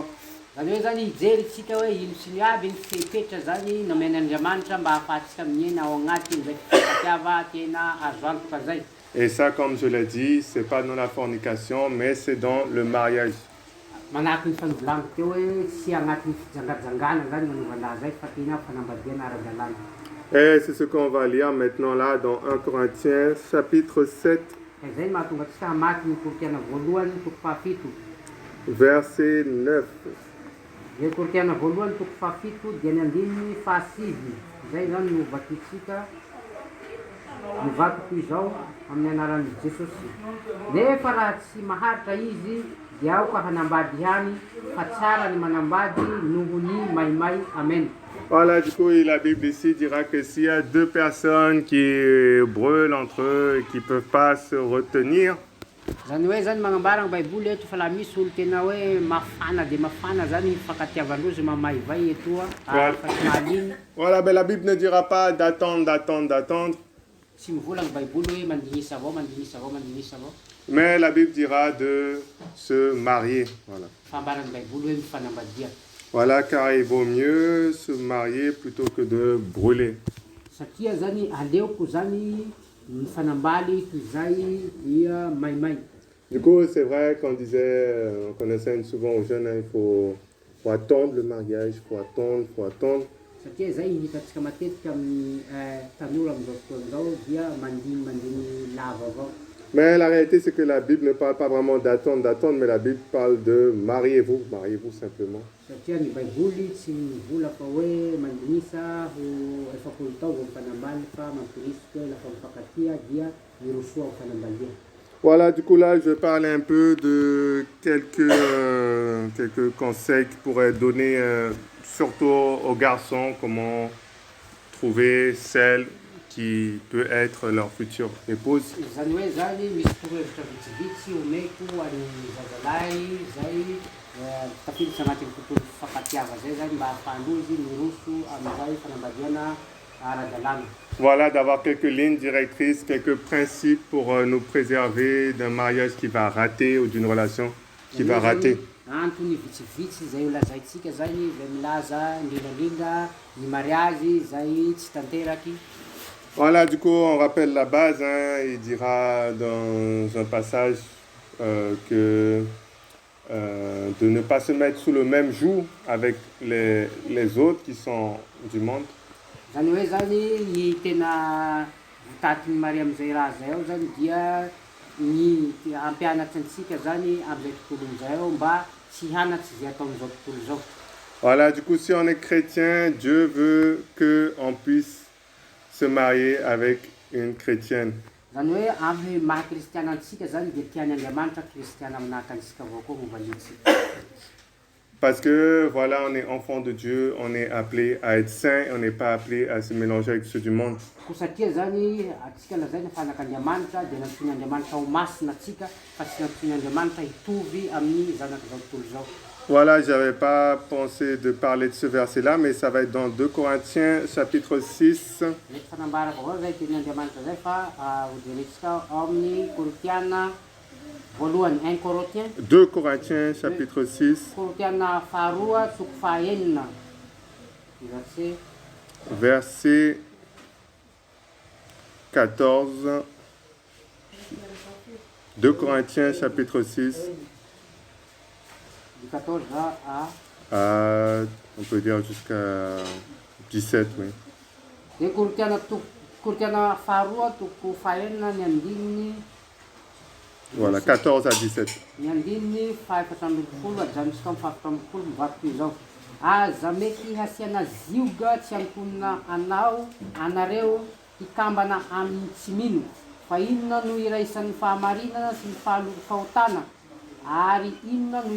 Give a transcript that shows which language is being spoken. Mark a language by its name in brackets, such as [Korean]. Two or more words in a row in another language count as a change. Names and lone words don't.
[Malagasy] Zany hoe zany hijery tsika hoe ino sy ny aby ny fepetra zany nomen'Andriamanitra mba hahafahantsika miaina ao agnatin'izay fifankatiava tena azo antoka zay. [French] Et ça, comme je l'ai dit, c'est pas dans la fornication, mais c'est dans le mariage. [Malagasy] Manahaky ny fanovolaniko teo hoe tsy agnatin'ny fijangajangana zany nanaovana zay fa tena fanambadiana ara-dalàna. [French] Et c'est ce qu'on va lire maintenant là dans 1 Corinthiens chapitre 7. [Malagasy] Zay mahatonga tsika hamaky ny Korinthiana voalohany toko fahafito. [French] Verset 9. [Malagasy] Le Korinthiana voalohany toko fahafito dia ny andininy fahasivy. Zay zany no vakitsika mivakiko izao amin'ny anaran'i Jesosy. Nefa raha tsy maharitra izy dia aoka hanambady ihany fa tsara ny manambady noho ny maimay. Amen. [French] Voilà, du coup, la Bible ici dira que s'il y a deux personnes qui brûlent entre eux et qui ne peuvent pas se retenir, [Malagasy] Zany hoe zany magnambara ny baiboly eto fa laha misy olo tena hoe mafana de mafana zany fankatiavandrozy mamaivay etoa fa tsy mahaliny. [French] Voilà, ben la Bible ne dira pas d'attendre, d'attendre, d'attendre. [Malagasy] Tsy mivolagna baiboly hoe mandinisa avao, mandinisa avao, mandinisa avao. [French] Mais la Bible dira de se marier. Voilà. [Malagasy] Fambaran'ny baiboly hoe mifanambadia. [French] Voilà, car il vaut mieux se marier plutôt que de brûler. [Malagasy] Satria zany aleoko zany mifanambaly toy zay dia maimay. [French] Du coup, c'est vrai qu'on disait, qu'on enseigne souvent aux jeunes, hein, il faut attendre le mariage, il faut attendre. [Malagasy] Satria zay hitantsika matetika amin'ny tanora amin'izao fotoana izao dia mandiny lava avao. [French] Mais la réalité, c'est que la Bible ne parle pas vraiment d'attendre, mais la Bible parle de mariez-vous simplement. [Malagasy] Satria ny baiboly tsy mivola fa hoe mandinisa ho efapolo taona mifanambaly fa mampirisika lafa mifankatia dia hirosoa mifanambalia. [French] Voilà, du coup là, je vais parler un peu de quelques conseils qui pourraient donner, surtout aux garçons, comment trouver celle qui peut être leur future épouse. [Malagasy] Zany hoe zany misy torohevitra vitsivitsy omeko any zazalahy zay tafiditra agnatin'ny tontolo fankatiava zay zany mba ahafahandrozy miroso amin'izay fanambadiana ara-dalàna. [French] Voilà, d'avoir quelques lignes directrices, quelques principes pour nous préserver d'un mariage qui va rater ou d'une relation qui va rater. [Malagasy] Antony vitsivitsy zay olazaitsika zany zay milaza indrindrandrindra ny mariage zay tsy tanteraky. [French] Voilà, du coup, on rappelle la base, hein, il dira dans un passage que de ne pas se mettre sous le même joug avec les autres qui sont du monde. [Malagasy] Zany hoe zany ny tena votatiny Maria am'izay raha zay ao zany dia ny ampianatra antsika zany am'izay tontolo am'izay ao mba tsy hanatsy zay atao am'izao tontolo zao. [French] Voilà, du coup, si on est chrétien, Dieu veut qu'on puisse se marier avec une chrétienne. [Malagasy] Zany hoe amin'ny maha-kristiana antsika zany dia tiany Andriamanitra kristiana aminahaka antsika avao koa movalintsika. [French] Parce que voilà, on est enfant de Dieu, on est appelé à être saint, on n'est pas appelé à se mélanger avec ceux du monde. [Malagasy] Ko satria zany atsika lazaina fanak'Andriamanitra dia nampiany Andriamanitra ho masina atsika fa tsy nampiany Andriamanitra hitovy amin'ny zanak'izao tontolo zao. [French] Voilà, je n'avais pas pensé de parler de ce verset-là, mais ça va être dans 2 Corinthiens chapitre 6. [Malagasy] Mety fanambarako avao zay teny Andriamanitra zay fa hojeretsika ao amin'ny Korintiana voalohany 1 Corinthiens. [French] 2 Corinthiens chapitre 6. [Malagasy] Korintiana faharoa toko fahaenina. [French] Verset 14. 2 Corinthiens chapitre 6. Du 14 on peut dire jusqu'à 17, oui. [Malagasy] De Korintiana faharoa toko fahaenina ny andininy. [French] Voilà, 14 à 17. [Malagasy] Ny andininy fahaefatra ambin'ny folo ajanontsika amin'ny fahaefatra ambin'ny folo mivaky toy izao. Aza mety hasiana zioga tsy antonona anareo hikambana amin'ny tsy mino, fa inona no iraisan'ny fahamarinana sy ny fahotana, ary inona no